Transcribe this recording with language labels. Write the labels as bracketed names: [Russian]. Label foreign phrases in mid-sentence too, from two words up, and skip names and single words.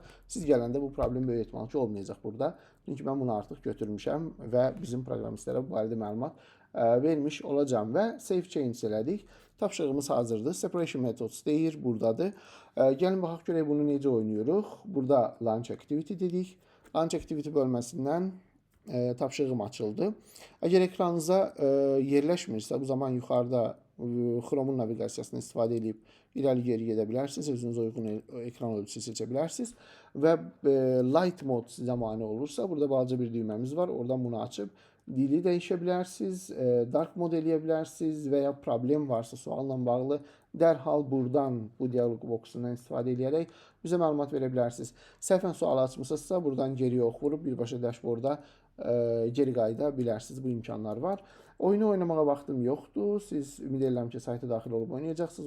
[Azerbaijani] Siz gələndə bu problem böyük ehtimal ki, olmayacaq burada. Çünki mən bunu artıq götürmüşəm və bizim proqramistlərə bu barədə məlumat vermiş olacağım və [English] save change [Azerbaijani] elədik. Tapşırığımız hazırdır. [English] Separation methods [Azerbaijani] deyir, buradadır. Gəlin baxaq görək bunu necə oynayırıq. Burada [English] launch activity [Azerbaijani] dedik. [English] Launch activity [Azerbaijani] bölməsindən tapşırığım açıldı. Əgər ekranınıza yerləşmirsə, bu zaman yuxarıda Chrome'un naviqasiyasını istifadə edib irəli-geri gedə bilərsiniz. Özünüzə uyğun ekran ölçüsü seçə bilərsiniz. Və [English] light mode [Azerbaijani] sizə mane olursa, burada balaca bir düyməmiz var. Oradan bunu açıb dili dəyişə bilərsiniz, [English] dark mode [Azerbaijani] eləyə bilərsiniz və ya problem varsa sualla bağlı dərhal buradan bu dialoq boxundan istifadə edərək bizə məlumat verə bilərsiniz. Səhvən sual açmısınızsa, buradan geriyə ox vurub birbaşa dashboardda geri qayıda bilərsiniz. Bu imkanlar var. Oyunu oynamağa vaxtım yoxdur. Siz ümid edirəm ki, sayta daxil olub oynayacaqsınız.